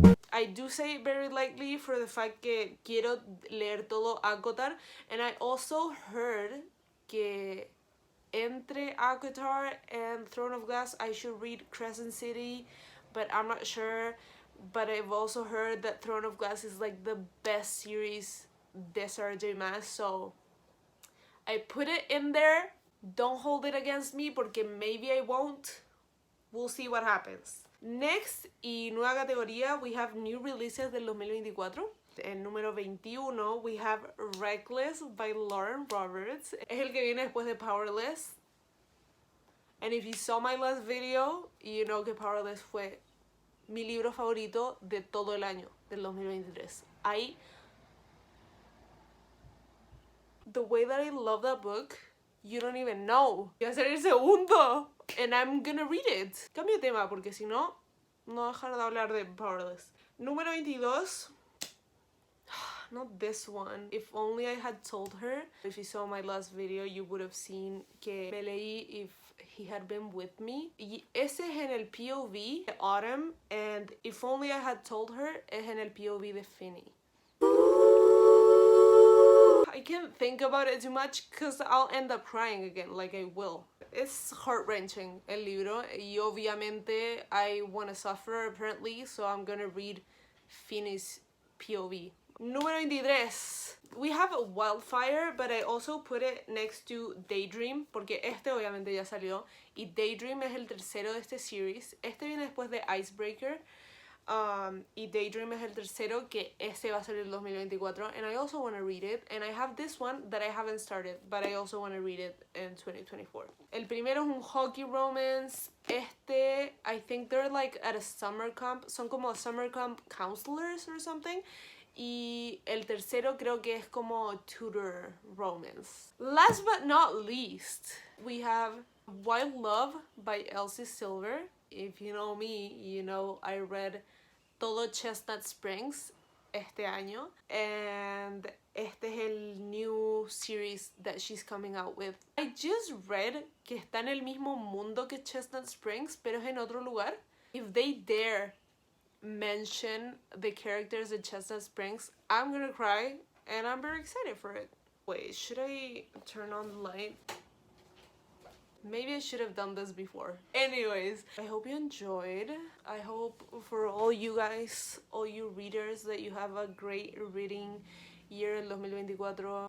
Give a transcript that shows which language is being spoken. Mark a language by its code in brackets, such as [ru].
[en] I do say it very lightly for the fact [es] que quiero leer todo [en] ACOTAR, and I also heard [es] que entre [en] ACOTAR and Throne of Glass I should read Crescent City, but I'm not sure. but I've also heard that Throne of Glass is like the best series [es] de [en] Sarah J Maas, so I put it in there. Don't hold it against me [es] porque [en] maybe I won't. We'll see what happens. Next, [es] y nueva categoría, [en] we have new releases [es] del 2024. En número 21, [en] we have Reckless by Lauren Roberts. [es] Es el que viene después de Powerless. [en] And if you saw my last video, you know [es] que Powerless fue mi libro favorito de todo el año, del 2023. [en] The way that I love that book, you don't even know. [es] Voy a hacer el segundo. [en] And I'm gonna read it. [es] Cambio de tema porque si no, no dejar de hablar de Powerless. Número 22. [en] Not this one. If only I had told her. If you saw my last video, you would have seen [es] que me leí [en] If He Had Been With Me. [es] Y ese es en el POV de Autumn. [en] And [es] If Only I Had Told Her es en el POV de Finney. [en] I can't think about it too much because I'll end up crying again, like I will. It's heart-wrenching, [es] el libro, y obviamente [en] I want to suffer apparently, so I'm gonna read Finney's POV. [es] Número 23. [en] We have a Wildfire, but I also put it next to [es] Daydream, porque este obviamente ya salió, y Daydream es el tercero de este series. Este viene después de Icebreaker, y Daydream es el tercero, que este va a ser el 2024, [en] and I also want to read it, and I have this one that I haven't started, but I also want to read it in 2024. [es] El primero es un hockey romance. Este, [en] I think they're like at a summer camp, [es] son como [en] summer camp counselors or something. [es] Y el tercero creo que es como tutor romance. [en] Last but not least, we have Wild Love by Elsie Silver. If you know me, you know I read [es] todo [en] Chestnut Springs este año. And [es] este es el [en] new series that she's coming out with. I just read [es] que está en el mismo mundo que Chestnut Springs, pero es en otro lugar. [en] If they dare mention the characters in Chestnut Springs, I'm gonna cry, and I'm very excited for it. Wait, should I turn on the light? Maybe I should have done this before. Anyways, I hope you enjoyed. I hope for all you guys, all you readers, that you have a great reading year [es] el 2024.